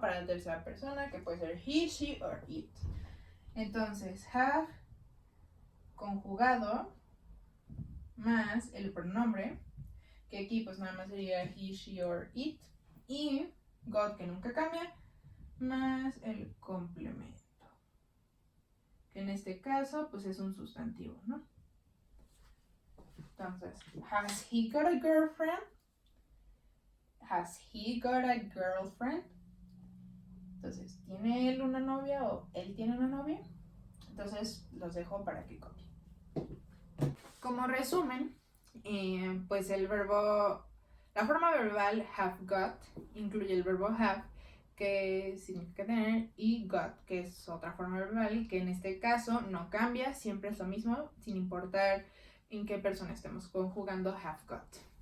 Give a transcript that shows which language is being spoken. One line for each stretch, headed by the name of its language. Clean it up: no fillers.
Spanish: Para la tercera persona, que puede ser he, she or it. Entonces, have conjugado más el pronombre, que aquí pues nada más sería he, she or it, y got, que nunca cambia, más el complemento, que en este caso pues es un sustantivo, ¿no?
English: Entonces, has he got a girlfriend? Has he got a girlfriend?
Spanish: Entonces, ¿tiene él una novia o él tiene una novia? Entonces, los dejo para que copien. Como resumen, pues la forma verbal have got incluye el verbo have, que significa tener, y got, que es otra forma verbal, que en este caso no cambia, siempre es lo mismo, sin importar en qué persona estemos conjugando have got.